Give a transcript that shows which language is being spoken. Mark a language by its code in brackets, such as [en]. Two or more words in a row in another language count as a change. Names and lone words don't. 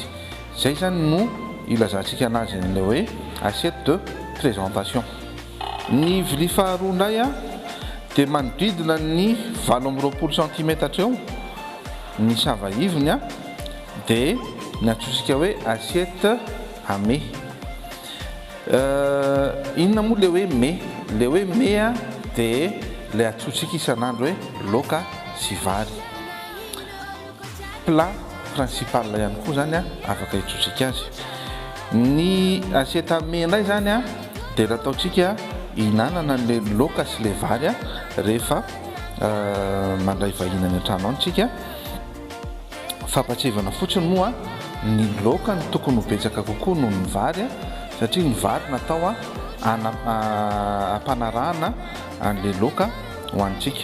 [mg] Zay zany no ilazantsika anazy le hoe [fr] assiette de présentation. [mg] Ny vilia faharoa indray dia manodidina ny 20 cm eo ny savaivony dia ny antsosika hoe [fr] assiette à mets. [mg] Inona moa le hoe mets? Le hoe mets dia le atsotsika isan'andro hoe laoka sy vary. [fr] Plat principal [mg] ihany koa zany afaka hitsotsika azy. Ny [fr] assiette à mets [mg] indray zany dia nataontsika hihinanana le laoka sy le vary rehefa mandray vahiny any an-trano antsika. Fampatsevana fotsiny moa ny laoka ny tokony ho betsaka kokoa noho ny vary satria ny vary natao ampanarahana an'le laoka ho antsika.